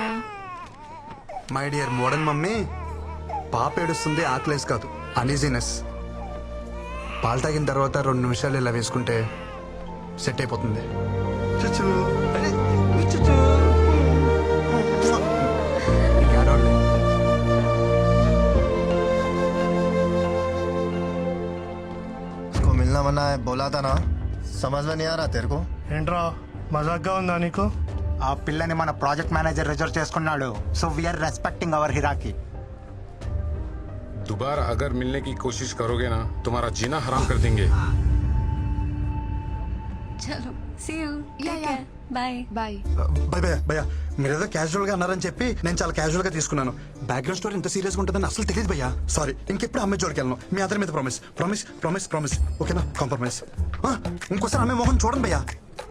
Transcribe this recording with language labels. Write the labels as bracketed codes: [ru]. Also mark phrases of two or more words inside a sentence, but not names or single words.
[en] my dear modern mummy, [te] పాప ఏడుస్తుంది ఆకలేసి కాదు, అనీజీనెస్. పాలు తాగిన తర్వాత 2 నిమిషాలు ఇలా వేసుకుంటే సెట్ అయిపోతుంది. చుచూ. అరే, చుచూ. ఇంకేడోళ్ళే. [hi] इसको मिलना मना है बोला था ना, समझ में नहीं आ रहा तेरे को? [te] ఏంట్రా మజాక్గా ఉందా నీకు? ఆ పిల్లని మన ప్రాజెక్ట్ మేనేజర్ రిజర్వ్ చేసుకున్నాడు. [en] so we are respecting our hierarchy. [hi] दोबारा अगर मिलने की कोशिश करोगे ना तुम्हारा जीना हराम कर देंगे. [en] చలో see you. Yeah, yeah. [te] బాయ్. బాయ్. భయ భయ భయ మీరేదో క్యాజువల్ గా అన్నారని చెప్పి నేను చాలా క్యాజువల్ గా తీసుకున్నాను. [en] background story [te] ఇంత సీరియస్ గా ఉంటుందని అసలు తెలియదు భయ్యా. సారీ. ఇంకెప్పుడు అమ్మాయి జోడికి వెళ్ళను. మీ అందరి మీద [en] promise promise promise promise. [te] ఓకేనా? కాంప్రమైజ్. ఇంకోసారి అమ్మాయి మొహం చూడండి భయ్యా.